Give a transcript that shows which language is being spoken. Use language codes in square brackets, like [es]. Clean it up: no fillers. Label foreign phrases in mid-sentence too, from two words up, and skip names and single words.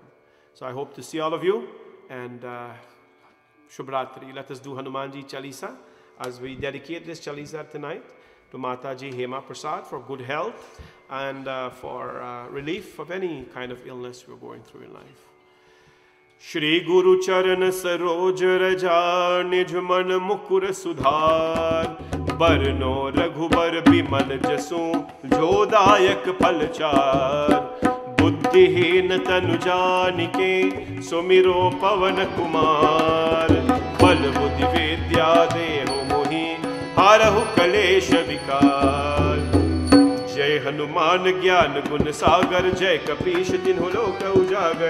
[en] So I hope to see all of you, and Shubhratri. Let us do Hanumanji Chalisa as we dedicate this Chalisa tonight to Mataji Hema Prasad for good health and for relief of any kind of illness we're going through in life. [awa] श्री गुरु चरण सरोज रज निज मन मुकुर सुधार बरनउँ रघुबर बिमल जसु जोदायक पलचार बुद्धिहीन तनु जानिके सुमिरो पवन कुमार बल बुद्धि विद्या देहु मोहि हारहु कलेश विकार जय हनुमान ज्ञान गुण सागर जय कपीश तिन्हु लोक उजागर